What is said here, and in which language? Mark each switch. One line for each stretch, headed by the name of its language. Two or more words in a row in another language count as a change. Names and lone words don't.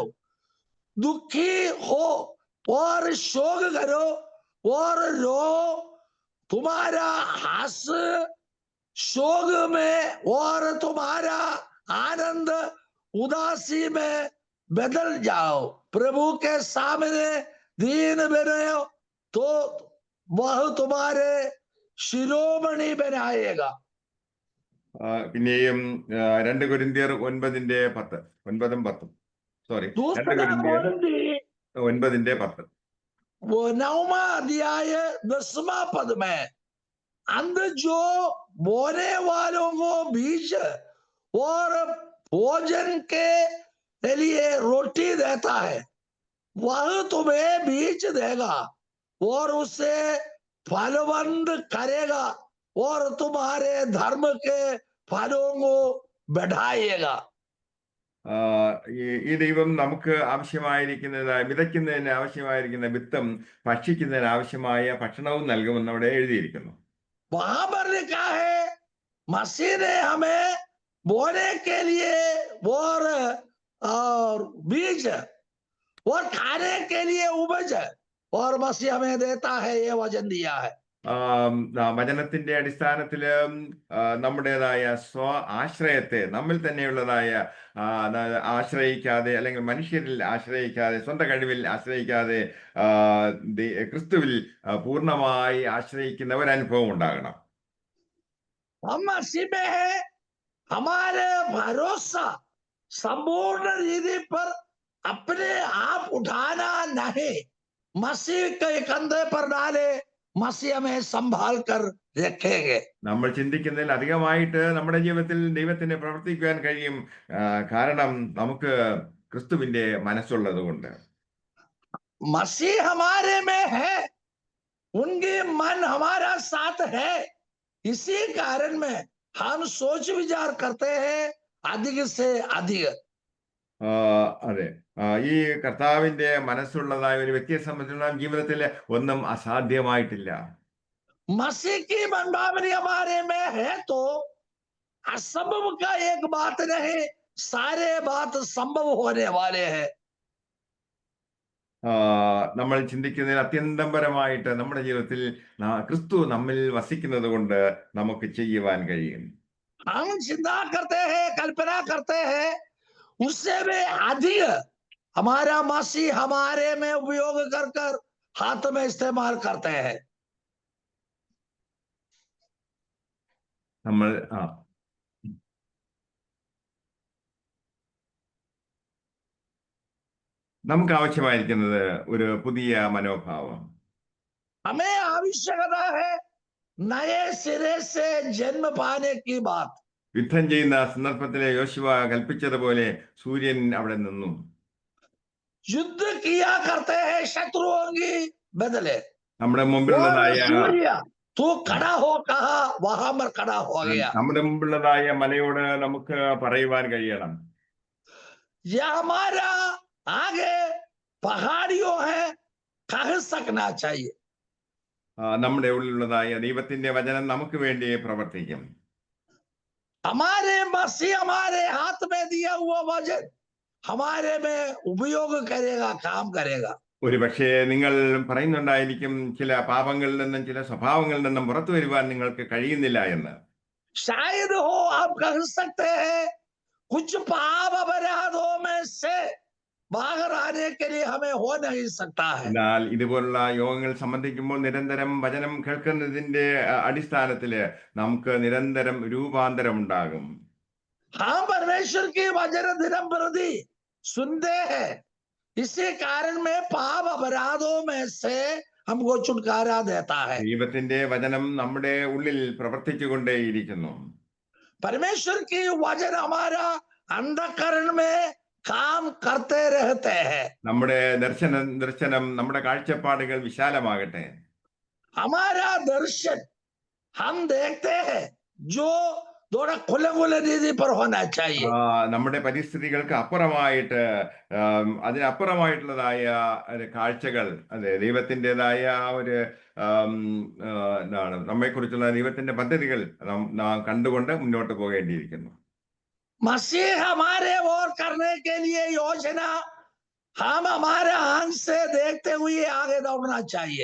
Hindi: दुखी हो और शोक करो और रो, तुम्हारा हास्य शोक में और तुम्हारा आनंद उदासी में बदल जाओ। प्रभु के सामने दीन बनो तो वह तुम्हारे शिरोमणि बनाएगा.
Malayalam: പിന്നെയും 2 കൊരിന്ത്യർ 9:10, 9-10, സോറി 2 കൊരിന്ത്യർ 9:10.
Hindi: वो 9वां अध्याय 10वां पद में, अंध जो बोने वालों को बीज और भोजन के लिए रोटी देता है, वह तुम्हें बीज देगा और उसे फलवंत करेगा और तुम्हारे धर्म के फलों को बढ़ाएगा.
Malayalam: ഈ ദൈവം നമുക്ക് വിതയ്ക്കുന്നതിന് ആവശ്യമായിരിക്കുന്ന വിത്തും ഭക്ഷിക്കുന്നതിന് ആവശ്യമായ ഭക്ഷണവും നൽകുമെന്ന് അവിടെ എഴുതിയിരിക്കുന്നു.
Hindi: वहां पर लिखा है मसीह ने हमें बोने के लिए और बीज और खाने के लिए उपज और मसीह हमें देता है, ये वचन दिया है.
Malayalam: വചനത്തിന്റെ അടിസ്ഥാനത്തില് നമ്മുടേതായ ആശ്രയത്തെ നമ്മിൽ തന്നെയുള്ളതായ ആശ്രയിക്കാതെ, അല്ലെങ്കിൽ മനുഷ്യരിൽ ആശ്രയിക്കാതെ, സ്വന്തം കഴിവിൽ ആശ്രയിക്കാതെ ക്രിസ്തുവിൽ പൂർണ്ണമായി ആശ്രയിക്കുന്ന ഒരു അനുഭവം ഉണ്ടാകണം.
Hindi: हम मसीह में है, हमारे भरोसा संपूर्ण रीति पर अपने आप उठाना नहीं, मसीह के कंधे पर डाले, मसीह हमें संभाल कर रखेंगे.
Malayalam: നമ്മൾ ചിന്തിക്കുന്നതിൽ അധികമായിട്ട് നമ്മുടെ ജീവിതത്തിൽ ദൈവത്തിന് പ്രവർത്തിക്കുവാൻ കഴിയും. കാരണം നമുക്ക് ക്രിസ്തുവിന്റെ മനസ്സുള്ളത് കൊണ്ട്.
Hindi: मसीह हमारे में है, उनके मन हमारा साथ है, इसी कारण में हम सोच विचार करते हैं अधिक से अधिक.
Malayalam: അതെ, ഈ കർത്താവിന്റെ മനസ്സുള്ളതായ ഒരു വ്യക്തിയെ സംബന്ധിച്ചുള്ള ജീവിതത്തിൽ ഒന്നും അസാധ്യമായിട്ടില്ല.
Hindi: मसीह की मनभावनी हमारे में है तो असंभव का एक बात नहीं, सारे बात संभव होने वाले हैं.
Malayalam: നമ്മൾ ചിന്തിക്കുന്നതിൽ അത്യന്തപരമായിട്ട് നമ്മുടെ ജീവിതത്തിൽ ക്രിസ്തു നമ്മിൽ വസിക്കുന്നത് കൊണ്ട് നമുക്ക് ചെയ്യുവാൻ കഴിയും.
Hindi: हम चिंता करते हैं, कल्पना करते हैं, उससे भी अधिक हमारा मसीह हमारे में उपयोग कर कर हाथ में इस्तेमाल करते हैं.
Malayalam: നമ്മൾ നമുക്ക് ആവശ്യമായിരിക്കുന്നത് ഒരു പുതിയ മനോഭാവം.
Hindi: हमें आवश्यकता है नए सिरे से जन्म पाने की बात.
Malayalam: യുദ്ധം ചെയ്യുന്ന സന്ദർഭത്തിലെ യോശുവ കൽപ്പിച്ചതുപോലെ സൂര്യൻ അവിടെ നിന്നു.
Hindi: युद्ध किया करते हैं शत्रुओं की बदले.
Malayalam: നമ്മുടെ മുമ്പിലുള്ളതായ
Hindi: सूर्य तू खड़ा हो कहा, वहां पर खड़ा हो गया.
Malayalam: നമ്മുടെ മുമ്പിലുള്ളതായ മലയോട് നമുക്ക് പറയുവാൻ കഴിയണം,
Hindi: यह हमारा आगे पहाड़ियों है, कह सकना चाहिए.
Malayalam: നമ്മുടെ ഉള്ളിലുള്ളതായ ദൈവത്തിന്റെ വചനം നമുക്ക് വേണ്ടി പ്രവർത്തിക്കും.
Hindi: हमारे मसीह हमारे हाथ में दिया हुआ वचन हमारे में उपयोग करेगा, काम करेगा.
Malayalam: ഒരു പക്ഷേ നിങ്ങൾ പറയുന്നുണ്ടായിരിക്കും, ചില പാപങ്ങളിൽ നിന്നും ചില സ്വഭാവങ്ങളിൽ നിന്നും പുറത്തു വരുവാൻ നിങ്ങൾക്ക് കഴിയുന്നില്ല എന്ന്.
Hindi: शायद हो आप कह सकते हैं कुछ पाप अपराधों में से बाहर आने के लिए हमें हो नहीं सकता है.
Malayalam: എന്നാൽ ഇതുപോലുള്ള യോഗങ്ങൾ സംബന്ധിക്കുമ്പോൾ നിരന്തരം വചനം കേൾക്കുന്നതിന്റെ അടിസ്ഥാനത്തില് നമുക്ക് നിരന്തരം രൂപാന്തരം ഉണ്ടാകും.
Hindi: हम परमेश्वर की वचन दिनम प्रति सुनते हैं, इसी कारण में पाप अपराधों में से हमको छुटकारा देता है.
Malayalam: ദൈവത്തിന്റെ വചനം നമ്മുടെ ഉള്ളിൽ പ്രവർത്തിച്ചുകൊണ്ടേയിരിക്കുന്നു.
Hindi: परमेश्वर की वचन हमारा अंधकरण में काम करते रहते हैं.
Malayalam: നമ്മുടെ ദർശനം നമ്മുടെ കാഴ്ചപ്പാടുകൾ വിശാലമാകട്ടെ.
Hindi: हमारा दर्शन हम देखते हैं जो थोड़ा खुले खुले रीति पर होना चाहिए.
Malayalam: നമ്മുടെ പരിസ്ഥിതികൾക്ക് അപ്പുറമായിട്ട് അതിനപ്പുറമായിട്ടുള്ളതായ കാഴ്ചകൾ, അതെ, ദൈവത്തിൻ്റെതായ ഒരു എന്താണ് നമ്മെക്കുറിച്ചുള്ള ദൈവത്തിന്റെ പദ്ധതികൾ നാം കണ്ടുകൊണ്ട് മുന്നോട്ട് പോകേണ്ടിയിരിക്കുന്നു.
Hindi: मसीह हमारे ओर करने के लिए योजना हम हमारे आंख से देखते हुए आगे दौड़ना चाहिए.